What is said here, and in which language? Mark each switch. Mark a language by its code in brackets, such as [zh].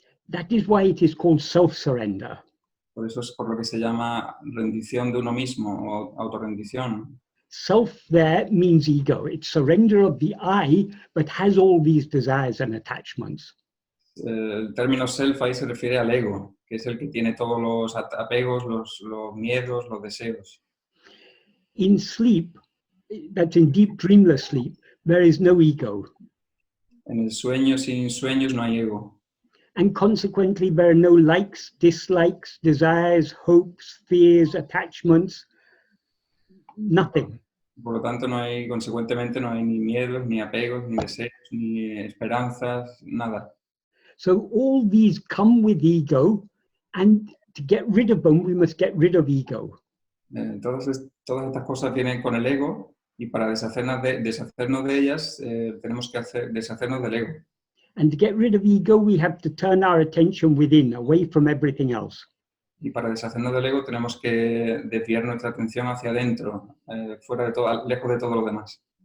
[en] That is why it is called self-surrender. [es] Por eso es por lo que se llama rendición de uno mismo o autorrendición. [en] Self there means ego. It's surrender of the I, but has all these desires and attachments. [es] El término self ahí se refiere al ego, que es el que tiene todos los apegos, los miedos, los deseos. [en] In sleep, that's in deep dreamless sleep, there is no ego. [es] En el sueño sin sueños no hay ego. [en] And consequently, there are no likes, dislikes, desires, hopes, fears, attachments, nothing. [es] Por lo tanto, consecuentemente no hay ni miedos, ni apegos, ni deseos, ni esperanzas, nada. [en] So all these come with ego, and to get rid of them, we must get rid of ego. [es] Todas estas cosas vienen con el ego, y para deshacernos de ellas, tenemos que deshacernos del ego. [en] And to get rid of ego, we have to turn our attention within, away from everything else. [es] Y para deshacernos del ego tenemos que desviar nuestra atención hacia adentro, fuera de todo, lejos de todo lo demás.